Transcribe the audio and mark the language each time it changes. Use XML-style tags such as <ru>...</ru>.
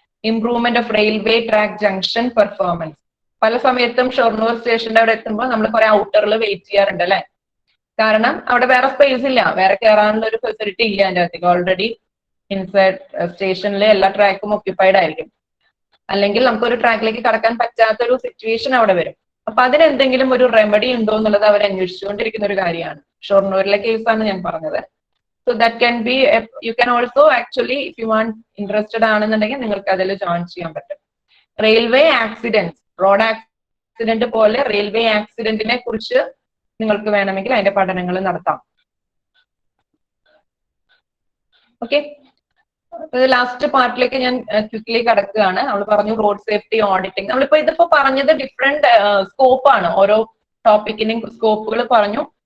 <en>Improvement of railway track junction performance.</en> <ml>പല സമയത്തും ഷൊർണൂർ സ്റ്റേഷന്റെ അവിടെ എത്തുമ്പോൾ നമ്മൾ കുറെ ഔട്ടറിൽ വെയിറ്റ് ചെയ്യാറുണ്ട് അല്ലെ, കാരണം അവിടെ വേറെ സ്പേസ് ഇല്ല, വേറെ കയറാനുള്ള ഒരു ഫെസിലിറ്റി ഇല്ല അതിന്റെ അകത്തേക്ക്. ഓൾറെഡി ഇൻസൈഡ് സ്റ്റേഷനിലെ എല്ലാ ട്രാക്കും ഒക്യുപ്പൈഡ് ആയിരിക്കും, അല്ലെങ്കിൽ നമുക്കൊരു ട്രാക്കിലേക്ക് കടക്കാൻ പറ്റാത്തൊരു സിറ്റുവേഷൻ അവിടെ വരും. അപ്പൊ അതിനെന്തെങ്കിലും ഒരു റെമഡി ഉണ്ടോ എന്നുള്ളത് അവർ അന്വേഷിച്ചുകൊണ്ടിരിക്കുന്ന ഒരു കാര്യമാണ്. ഷൊർണൂരിലെ കേസാണ് ഞാൻ പറഞ്ഞത്.</ml> <en>So that can be, you can also actually, if you want interested</en> <ml>ആണെന്നുണ്ടെങ്കിൽ നിങ്ങൾക്ക് അതിൽ ജോയിൻ ചെയ്യാൻ പറ്റും. റെയിൽവേ ആക്സിഡന്റ്, റോഡ് ആക്സിഡന്റ് പോലെ റെയിൽവേ ആക്സിഡന്റിനെ കുറിച്ച് നിങ്ങൾക്ക് വേണമെങ്കിൽ അതിന്റെ പഠനങ്ങൾ നടത്താം. ഓക്കെ. ലാസ്റ്റ് പാർട്ടിലേക്ക് ഞാൻ ക്വിക്ലി കടക്കുകയാണ്. നമ്മൾ പറഞ്ഞു റോഡ് സേഫ്റ്റി ഓഡിറ്റിംഗ്. നമ്മളിപ്പോ ഇതിപ്പോ പറഞ്ഞത് ഡിഫറെന്റ് സ്കോപ്പാണ്, ഓരോ ടോപ്പിക്കിനും സ്കോപ്പുകൾ പറഞ്ഞു.</ml>